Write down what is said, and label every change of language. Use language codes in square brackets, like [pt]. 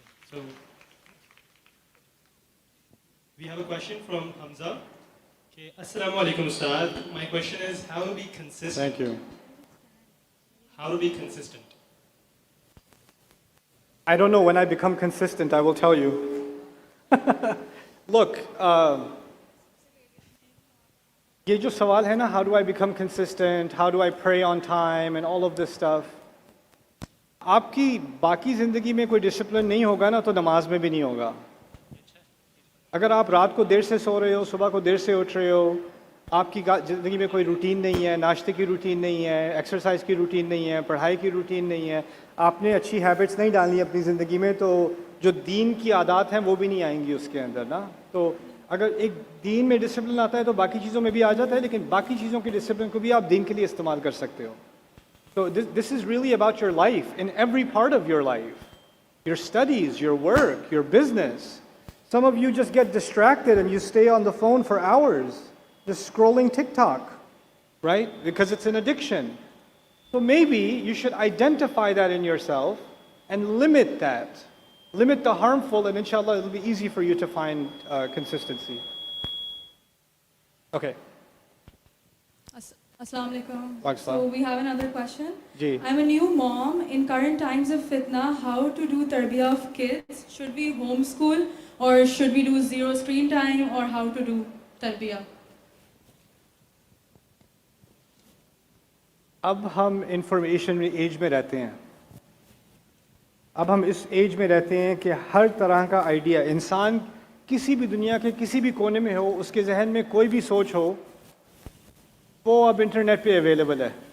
[en] So we have a question from Hamza. Okay, Assalamu alaikum Ustad. My question is how to be consistent. Thank you. How to be consistent. I don't know when I become consistent, I will tell you. [ur] Look, یہ جو سوال ہے نا, [en] how do I become consistent, how do I pray on time and all of this stuff, [ur] آپ کی باقی زندگی میں کوئی ڈسپلن نہیں ہوگا نا تو نماز میں بھی نہیں ہوگا. اگر آپ رات کو دیر سے سو رہے ہو, صبح کو دیر سے اٹھ رہے ہو, آپ کی زندگی میں کوئی روٹین نہیں ہے, ناشتے کی روٹین نہیں ہے, ایکسرسائز کی روٹین نہیں ہے, پڑھائی کی روٹین نہیں ہے, آپ نے اچھی ہیبٹس نہیں ڈالنی اپنی زندگی میں, تو جو دین کی عادات ہیں وہ بھی نہیں آئیں گی اس کے اندر نا. تو اگر ایک دین میں ڈسپلن آتا ہے تو باقی چیزوں میں بھی آ جاتا ہے, لیکن باقی چیزوں کی ڈسپلن کو بھی آپ دین کے لیے استعمال کر سکتے ہو. [en] So this is really about your life, in every part of your life. Your studies, your work, your business. Some of you just get distracted and you stay on the phone for hours, just scrolling TikTok, right? Because it's an addiction. So maybe you should identify that in yourself and limit that. Limit the harmful, and inshallah it'll be easy for you to find consistency. Okay. [ar] Assalamu alaikum. Waalaikum [en] So we have another question. Ji. I'm a new mom. In current times of fitna, how to do tarbiyah of kids? Should we homeschool or should we do zero screen time, or how to do tarbiyah? [ur] اب ہم information age میں رہتے ہیں. اب ہم اس age میں رہتے ہیں کہ ہر طرح کا آئیڈیا, انسان کسی بھی دنیا کے کسی بھی کونے میں ہو, اس کے ذہن میں کوئی بھی سوچ ہو, وہ اب انٹرنیٹ پہ اویلیبل ہے.